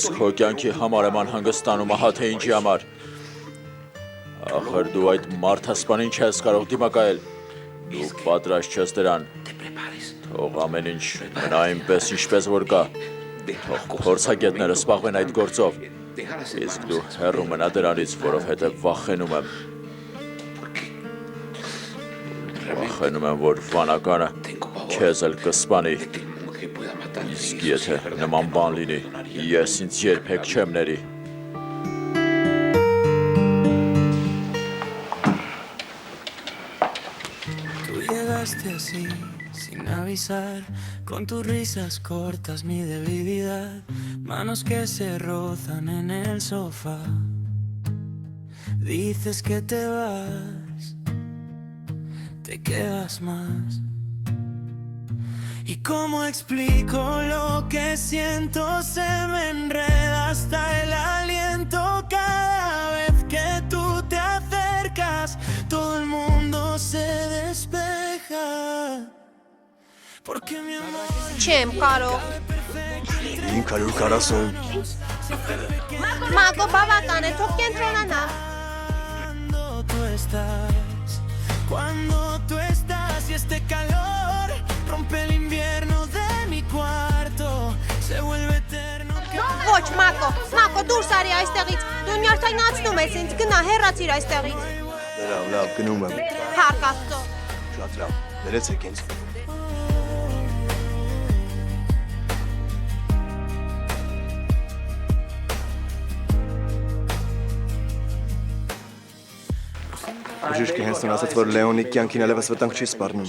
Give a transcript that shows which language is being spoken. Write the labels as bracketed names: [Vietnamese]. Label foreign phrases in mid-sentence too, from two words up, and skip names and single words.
[Armenian] քո կյանքի համար եմ անհանգստանում, ահա թե ինչի համար։ Ախր դու այդ մարդասպանին չես կարող դիմակայել։ Դու պատրաստ չես դրան։ Թող ամեն ինչ մնա այնպես, ինչպես որ կա։ Թող փորձագետները զբաղվեն այդ գործով։ Իսկ դու հեռու մնա դրանից, որովհետև վախենում եմ։ Վախենում եմ, որ վանականը քեզ էլ կսպանի։ Իսկ եթե նման բան լինի, ես ինձ երբեք չեմ ների։ [Spanish] Así, sin avisar, con tus risas cortas mi debilidad, manos que se rozan en el sofá. Dices que te vas, te quedas más. ¿Y cómo explico lo que siento? Se me enreda hasta el aliento cada vez que tú te acercas. Todo el mundo se despeja. Porque mi amor [Armenian] Չեմ կարող։ 540 Մակո բավական է, թող կենտրոնանա։ [Spanish] Cuando tú estás y este calor rompe el invierno de mi cuarto se vuelve eterno. [Armenian] Ոչ, Մակո, դուրս արի այստեղից։ Դու նյարդայնացնում ես ինձ, գնա, հեռացիր այստեղից։ լավ, գնում եմ։ Փառք Աստծո։ Շատ լավ։ Ներեցեք ինձ։ Բժիշկը հենց նույն ասաց, որ Լեոնի կյանքին ելևս վտանգ չի սպառնում։